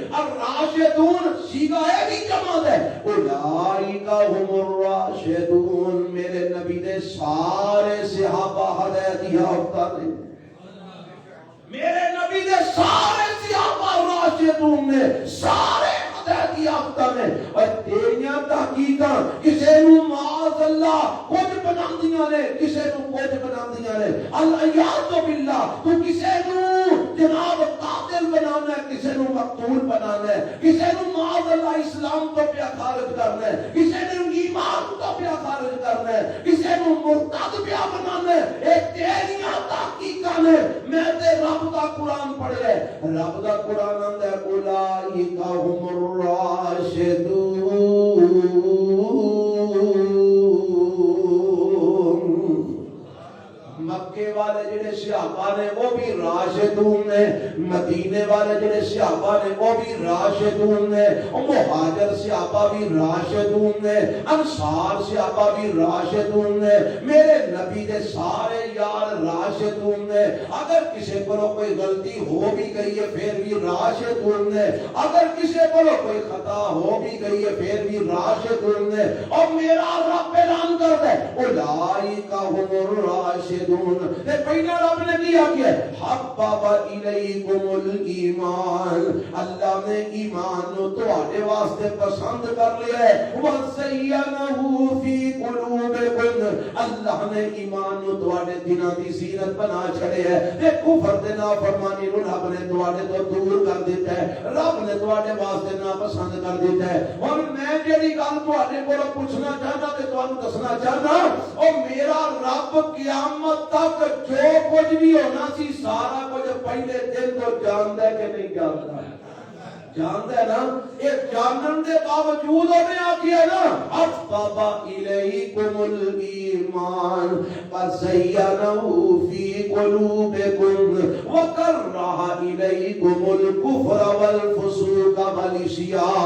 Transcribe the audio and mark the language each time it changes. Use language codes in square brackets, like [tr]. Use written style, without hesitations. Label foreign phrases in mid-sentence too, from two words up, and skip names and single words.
[pa] الراشدون سیگا اے بھی جمع ہے. [ar] اولئک هم الراشدون [pa] میرے نبی دے سارے صحابہ ہدایت یافتہ نے، میرے نبی دے سارے صحابہ راشدون نے، سارے ہدایت یافتہ نے۔ اور تیریاں تحقیقاں کسے نو [ar] معاذ اللہ [pa] کچھ بناندیاں نے، کسے نو کچھ بناندیاں نے، [ar] الیاذ باللہ۔ [pa] تو کسے نو جناب قاتل بنانا ہے، کسے نو مقتول بنانا ہے، کسے نو [ar] معاذ اللہ [pa] اسلام تو پیا خارج کرنا ہے، کسے نو ایمان تو پیا خارج کرنا ہے، کسے نو مرتد پیا بنانا ہے۔ اے تیریاں تحقیقاں نے۔ میں تے رب دا قرآن پڑھے، رب دا قرآن آندا ہے [ar] اولئک هم الراشدون۔ [pa] مکے والے جڑے صحابہ نے وہ بھی راشدون نے، مدینے والے جڑے صحابہ نے وہ بھی راشدون نے، مہاجر صحابہ بھی راشدون نے، انصار صحابہ بھی راشدون نے، میرے نبی دے سارے یار راشدون نے۔ [ur] اگر کسی کو کوئی غلطی ہو بھی گئی ہے پھر بھی راشدون نے، اگر کسی کو کوئی خطا ہو بھی گئی ہے پھر بھی راشدون نے۔ اور میرا رب اعلان کرتا ہے [ar] اولئک هم الراشدون۔ [pa] پہلا رب نے کیا کہ [ar] حبب الیکم الایمان، [pa] اللہ نے ایمان نو تواڈے واسطے پسند کر لیا ہے، [ar] وزینہ فی قلوبکم، [pa] اللہ نے ایمان نو تواڈے دلاں دی زینت بنا چھڑے ہے، تے کفر تے نافرمانی نو رب نے تواڈے تو دور کر دیتا ہے، رب نے تواڈے واسطے ناپسند کر دیتا ہے۔ اور میں جڑی گل تواڈے کولوں پوچھنا چاہنا تے تانوں دسنا چاہنا، او میرا رب قیامت تک جو کچھ بھی ہونا سی سارا کچھ پہلے دن تو جانتا ہے کہ نہیں جانتا؟ [ur] جانتا ہے نا۔ [pa] ایک جانن دے باوجود انہیں آکھیا نا [ar] حبب الیکم الایمان وزینہ فی قلوبکم وکرہ الیکم الکفر والفسوق والعصیان۔